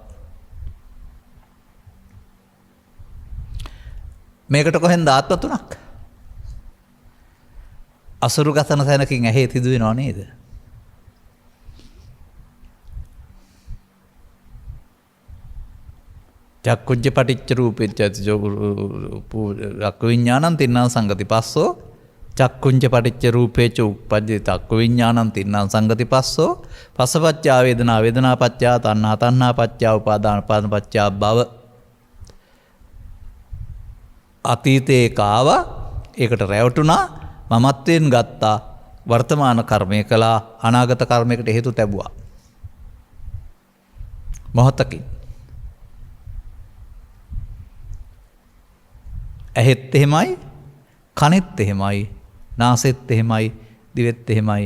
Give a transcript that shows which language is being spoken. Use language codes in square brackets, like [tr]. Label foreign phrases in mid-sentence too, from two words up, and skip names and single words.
[si] මේකට කොහෙන්ද ආත්ම තුනක්? අසුරු ගසන තැනකින් ඇහි තිදු වෙනව නේද? [pi] චක්කුංජ පටිච්ච රූපෙච්ච චක්කු විඥානං තින්නම් සංගති පස්සෝ චක්කුංජ පටිච්ච රූපේච උප්පජ්ජති චක්කු විඥානං තින්නම් සංගති පස්සෝ පස්සපච්චා වේදනා වේදනා පච්චා තණ්හා තණ්හා පච්චා උපාදාන උපාදාන පච්චා භව. [si] අතීතේ කාව ඒකට රැවටුණා, මමත්වයෙන් ගත්තා, වර්තමාන කර්මය කළා, අනාගත කර්මයකට හේතු තැබුවා. මොහොතකින් ඇහෙත් එහෙමයි, කනෙත් එහෙමයි, නාසෙත් එහෙමයි, දිවෙත් එහෙමයි.